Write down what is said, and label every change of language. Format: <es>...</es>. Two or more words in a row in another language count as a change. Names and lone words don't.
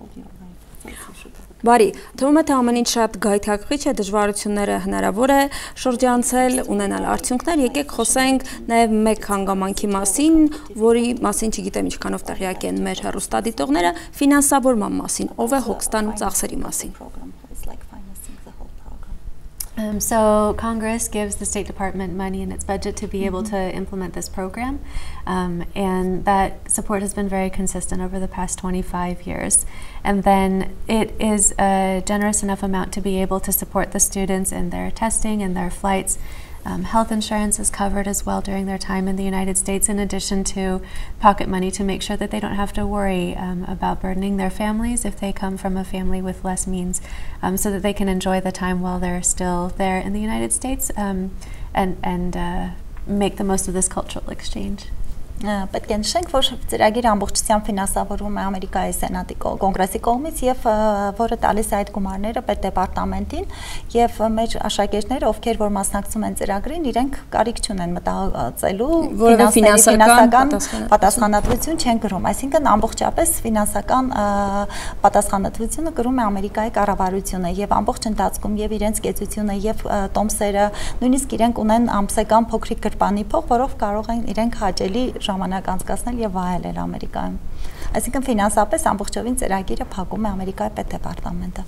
<hy>Բարի, թվում է թե ամեն ինչ շատ գայթակղիչ է, դժվարությունները հնարավոր է շրջանցել, ունենալ արդյունքներ, եկեք խոսենք նաև մեկ հանգամանքի մասին, որի մասին չգիտեմ ինչքանով տեղյակ են մեր հեռուստադիտողները, ֆինանսավորման մասին, ով է հոգ ստանում ծախսերի մասին։</hy> <en>So Congress gives the State Department money in its budget to be able to implement this program, and that support has been very consistent over the past 25 years. And then it is a generous enough amount to be able to support the students in their testing and their flights. Health insurance is covered as well during their time in the United States, in addition to pocket money to make sure that they don't have to worry about burdening their families if they come from a family with less means, so that they can enjoy the time while they're still there in the United States and make the most of this cultural exchange.</en> <hy>Պետք է նշենք, որ ծրագիրը ամբողջությամբ ֆինանսավորվում է Ամերիկայի Սենատի կոնգրեսի կողմից եւ որը տալիս է այդ գումարները պետդեպարտամենտին եւ մեր աշակերտները, ովքեր որ մասնակցում են ծրագրին, իրենք կարիք չունեն մտածելու ֆինանսական պատասխանատվություն չեն կրում, այսինքն ամբողջապես ֆինանսական պատասխանատվությունը կրում է Ամերիկայի կառավարությունը եւ ամբողջ ընթացքում եւ իրենց կեցությունը եւ տոմսերը, նույնիսկ իրենք ունեն ամսական փոքրիկ գրպանի փող, որով կարող են իրենք հաճելի ժամանակ անցկացնել եւ վայելել Ամերիկայում։ Այսինքն ֆինանսապես ամբողջովին ծրագիրը փակում է Ամերիկայի պետդեպարտամենտը։</hy>